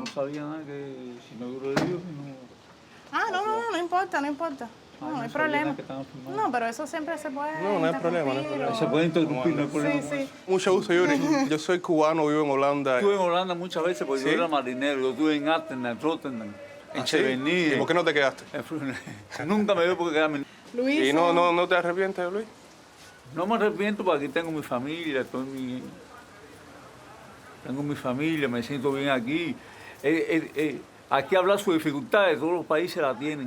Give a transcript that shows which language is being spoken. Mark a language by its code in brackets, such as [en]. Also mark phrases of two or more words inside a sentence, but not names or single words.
[es] No sabía nada que si me hubiera ido, No importa, no importa. No hay problema. No, pero eso siempre se puede. No hay problema, no hay problema. Se puede interrumpir, no hay problema. Sí, sí. Mucho gusto, Yuri. Yo soy cubano, vivo en Holanda. Estuve en Holanda muchas veces porque ¿Sí? yo era marinero. Yo estuve en Amsterdam, en Rotterdam, en ¿Ah, sí? Chevigny. ¿Y por qué no te quedaste? Nunca me dio por quedarme. Luis. ¿Y no te arrepientes, Luis? No me arrepiento porque aquí tengo mi familia, tengo mi familia, me siento bien aquí. Aquí hablar sus dificultades, todos los países la tienen.